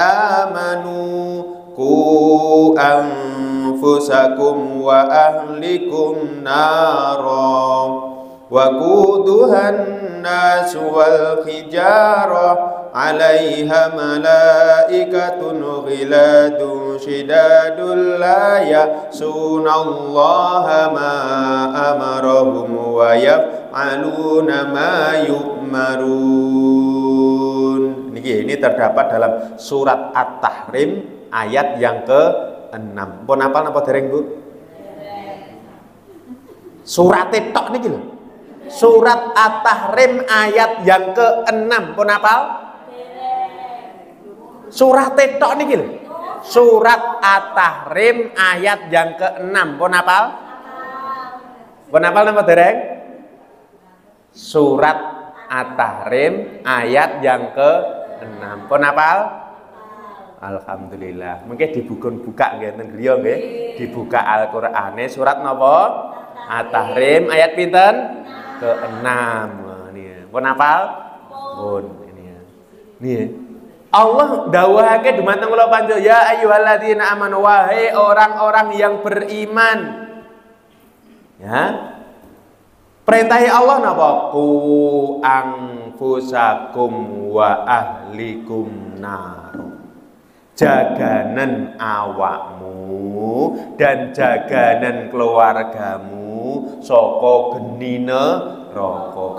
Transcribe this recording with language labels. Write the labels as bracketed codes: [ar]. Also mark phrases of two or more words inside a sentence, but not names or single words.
[ar] آمنوا قوا أنفسكم وأهليكم نارا وقودها الناس والحجارة عليها ملائكة غلاظ شداد لا يعصون الله ما أمرهم ويفعلون ما يؤمرون. [id] Ini terdapat dalam surat At-Tahrim ayat yang ke-6. [jv] Pun hafal napa dereng, Bu? Surat tok niki lho. [id] Surat At-Tahrim ayat yang ke-6. [jv] Pun hafal? Surat tok niki lho. [id] Surat At-Tahrim ayat yang ke-6. [jv] Pun hafal? Pun hafal napa dereng? [id] Surat At-Tahrim ayat yang ke-6. [jv] Pun hafal? Alhamdulillah. Mungkin dibuka ngeten griya nggih. Dibuka Al-Qur'ane surat napa? At-Tahrim ayat pinten? Ke-6. Niki. Pun hafal? Pun [id] ini ya. [jv] Niki. Allah dawuhake dumateng kula panjenengan, [ar] يا أيها الذين آمنوا, [id] wahai orang-orang yang beriman. Ya. [jv] Perintahi Allah napa? [ar] قوا أنفسكم وأهليكم نار. [jv] Jaganan awakmu dan jaganan keluargamu saka geni neraka.